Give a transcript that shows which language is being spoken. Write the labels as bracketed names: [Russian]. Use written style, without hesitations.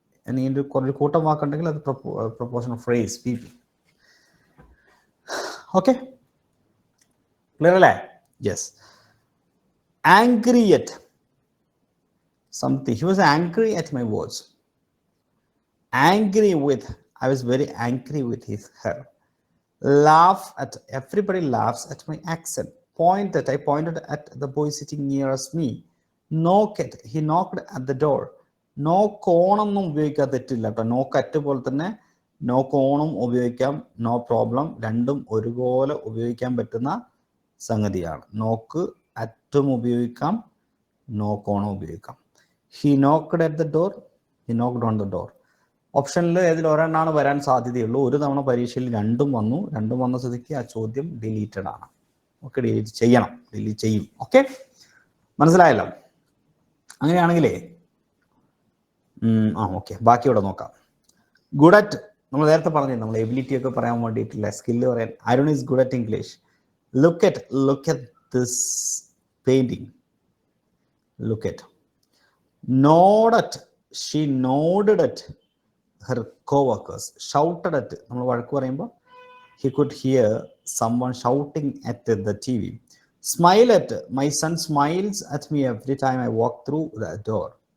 [Malayalam] അല്ലെങ്കിൽ കുറച്ച് കൂട്ടം വാക്കുണ്ടെങ്കിൽ അത് propositional phrase P P. [English] Okay, clear അല്ലേ? Yes. Angry at something. He was angry at my words. Angry with, I was very angry with her. Laugh at, everybody laughs at my accent. Point at, I pointed at the boy sitting nearest me. Knock at, he knocked at the door. [Malayalam] Knock ഓണൊന്നും ഉപയോഗിക്കാൻ തെറ്റില്ല കേട്ടോ. നോക്ക് at പോലെ തന്നെ നോക്ക് ഓണും ഉപയോഗിക്കാം, [English] No problem. [Malayalam] രണ്ടും ഒരുപോലെ ഉപയോഗിക്കാൻ പറ്റുന്ന സംഗതിയാണ്. നോക്ക് അറ്റും ഉപയോഗിക്കാം, നോക്ക് ഓണും ഉപയോഗിക്കാം. [English] He knocked at the door, he knocked on the door. [Malayalam] ഓപ്ഷനിൽ ഏതിൽ ഒരെണ്ണമാണ് വരാൻ സാധ്യതയുള്ളൂ. ഒരു തവണ പരീക്ഷയിൽ രണ്ടും വന്നു. രണ്ടും വന്ന സ്ഥിതിക്ക് ആ ചോദ്യം ഡിലീറ്റഡ് ആണ്. ഓക്കെ, ഡിലീറ്റ് ചെയ്യണം, ഡിലീറ്റ് ചെയ്യും. ഓക്കെ, മനസ്സിലായല്ലോ? അങ്ങനെയാണെങ്കിലേ ഓക്കെ, ബാക്കി ഇവിടെ നോക്കാം. ഗുഡ് അറ്റ്, നമ്മൾ നേരത്തെ പറഞ്ഞു, നമ്മൾ എബിലിറ്റി ഒക്കെ പറയാൻ വേണ്ടിയിട്ടില്ല, സ്കില്ല് പറയാൻ. [English] Arun is good at English. Look at this painting. Look at. Nod at, she nodded at her co-workers. Shouted at, [Malayalam] നമ്മൾ വഴക്ക് പറയുമ്പോൾ [English] he could hear someone shouting at the TV. Smile at, my son smiles at me every time I walk through the door.